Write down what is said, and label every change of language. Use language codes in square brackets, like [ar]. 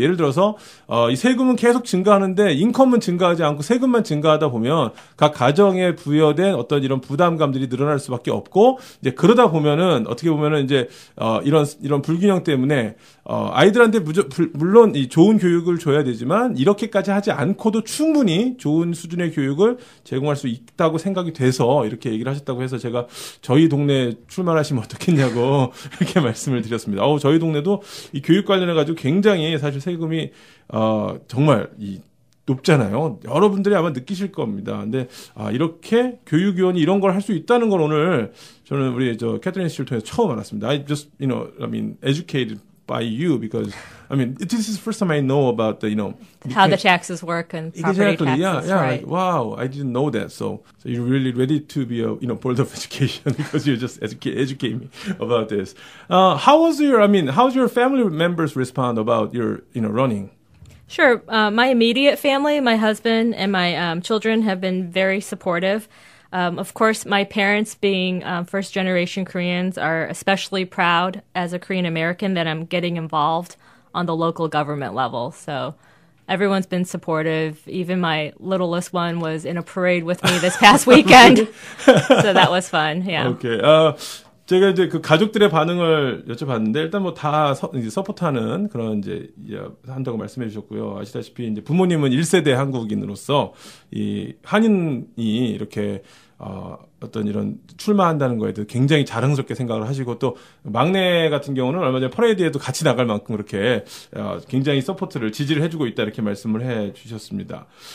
[ko] 예를 들어서 이 세금은 계속 증가하는데 인컴은 증가하지 않고 세금만 증가하다 보면 각 가정에 부여된 어떤 이런 부담감들이 늘어날 수밖에 없고, 이제 그러다 보면은 어떻게 보면은 이제 이런 불균형 때문에 아이들한테 물론 이 좋은 교육을 줘야 되지만 이렇게까지 하지 않고도 충분히 좋은 수준의 교육을 제공할 수 있다고 생각이 돼서 이렇게 얘기를 하셨다고 해서 제가 저희 동네 출마하시면 어떻겠냐고 이렇게 말씀을 드렸습니다. 저희 동네도 이 교육 관련해 가지고 굉장히 사실 세금이 정말 높잖아요. 여러분들이 아마 느끼실 겁니다. 근데 이렇게 교육위원이 이런 걸 할 수 있다는 걸 오늘 저는 우리 캐트린 씨를 통해서 처음 알았습니다. [en] I just educated by you because this is the first time I know about the how the taxes work and property exactly taxes. yeah Right. like, wow, I didn't know that. So you're really ready to be a board of education because you just educate me about this. How's your family members respond about your running? Sure. My immediate family, my husband and my children have been very supportive. Of course, my parents, being first-generation Koreans, are especially proud as a Korean American that I'm getting involved on the local government level. So everyone's been supportive. Even my littlest one was in a parade with me this past weekend. So that was fun. Yeah. Okay. [ko] 제가 이제 그 가족들의 반응을 여쭤봤는데 일단 뭐 다 서포트하는 그런 이제 한다고 말씀해 주셨고요. 아시다시피 이제 부모님은 1세대 한국인으로서 이 한인이 이렇게 어떤 이런 출마한다는 거에 대해 굉장히 자랑스럽게 생각을 하시고, 또 막내 같은 경우는 얼마 전에 퍼레이드에도 같이 나갈 만큼 그렇게 굉장히 서포트를 지지를 해주고 있다 이렇게 말씀을 해 주셨습니다.